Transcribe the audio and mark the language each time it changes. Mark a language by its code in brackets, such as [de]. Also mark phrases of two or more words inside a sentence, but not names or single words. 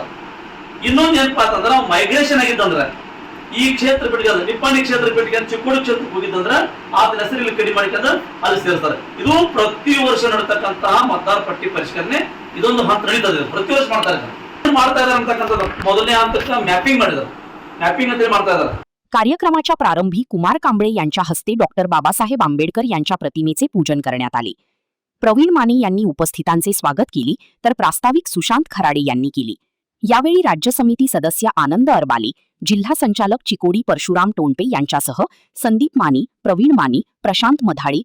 [kn] ಇನ್ನೊಂದು ಏನಪ್ಪಾ ಅಂತಂದ್ರೆ ಅವ್ನು ಮೈಗ್ರೇಷನ್ ಆಗಿದ್ದಂದ್ರೆ, ಈ ಕ್ಷೇತ್ರ ಬಿಟ್ಟಿಗೆ ನಿಪ್ಪಾಣಿ ಕ್ಷೇತ್ರ ಬಿಟ್ಟಿಗೆ ಚಿಕ್ಕೋಡಿ ಕ್ಷೇತ್ರಕ್ಕೆ ಹೋಗಿದ್ದಂದ್ರೆ ಆತನ ಹೆಸರು ಇಲ್ಲಿ ಕಡಿಮೆ ಮಾಡಿಕೊಂಡು ಅಲ್ಲಿ ಸೇರಿಸ್ತಾರೆ. ಇದು ಪ್ರತಿ ವರ್ಷ ನಡತಕ್ಕಂತಹ ಮತದಾರ ಪಟ್ಟಿ ಪರಿಷ್ಕರಣೆ ಇದೊಂದು ಹಂತ ನಡೀತದೆ. ಪ್ರತಿ ವರ್ಷ ಮಾಡ್ತಾ ಇದ್ದಾರೆ ಅಂತಕ್ಕಂಥದ್ದು. ಮೊದಲನೇ ಹಂತಕ್ಕೆ ಮ್ಯಾಪಿಂಗ್ ಮಾಡಿದ್ರು, ಮ್ಯಾಪಿಂಗ್ ಅಂತ ಮಾಡ್ತಾ ಇದ್ದಾರೆ. [mr] कार्यक्रमाच्या प्रारंभी कुमार कांबळे यांच्या हस्ते डॉक्टर बाबासाहेब आंबेडकर यांच्या प्रतिमेचे पूजन करण्यात आले. प्रवीण माने यांनी उपस्थितांचे स्वागत केले, तर प्रास्ताविक सुशांत खराडे यांनी केली. यावेळी राज्य समिती सदस्य आनंद अरबाले, जिल्हा संचालक चिकोडी परशुराम टोणपे यांच्यासह संदीप माने, प्रवीण माने, प्रशांत मधाळे,